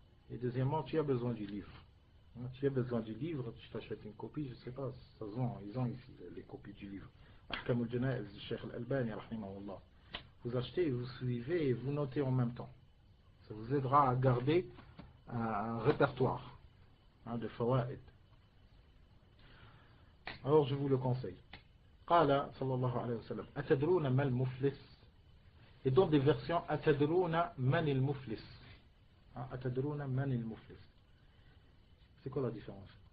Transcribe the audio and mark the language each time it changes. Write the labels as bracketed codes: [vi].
[fr] Et deuxièmement, tu as besoin du livre. Tu as besoin du livre, tu t'achètes une copie, je ne sais pas, ils ont ici les copies du livre. Ahkam al-Janaiz du Cheikh Al-Albani, rahimahullah. Vous achetez, vous suivez et vous notez en même temps. Ça vous aidera à garder un répertoire de fawaid. Alors je vous le conseille. [ar] قال صلى الله عليه وسلم أتدرون ما المفلس. [fr] Et dans des versions [ar] أتدرون من المفلس. أتدرون من المفلس. [fr] C'est quoi la différence?